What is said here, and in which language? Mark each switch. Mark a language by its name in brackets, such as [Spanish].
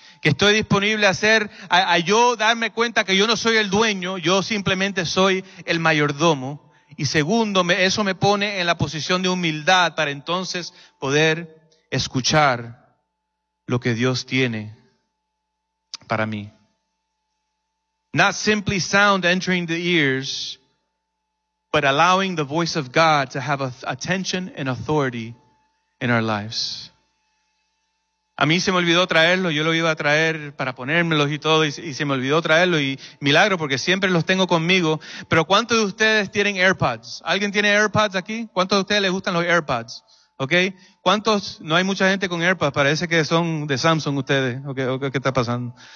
[Spanish] Que estoy disponible a hacer, a yo darme cuenta que yo no soy el dueño, yo simplemente soy el mayordomo. Y segundo, eso me pone en la posición de humildad para entonces poder escuchar lo que Dios tiene para mí. [English] Not simply sound entering the ears, but allowing the voice of God to have attention and authority in our lives. [Spanish] A mí se me olvidó traerlo, yo lo iba a traer para ponérmelos y todo, y se me olvidó traerlo, y milagro, porque siempre los tengo conmigo. Pero ¿cuántos de ustedes tienen AirPods? ¿Alguien tiene AirPods aquí? ¿Cuántos de ustedes les gustan los AirPods? ¿Okay? ¿Cuántos? No hay mucha gente con AirPods, parece que son de Samsung ustedes. ¿Okay? ¿Qué está pasando?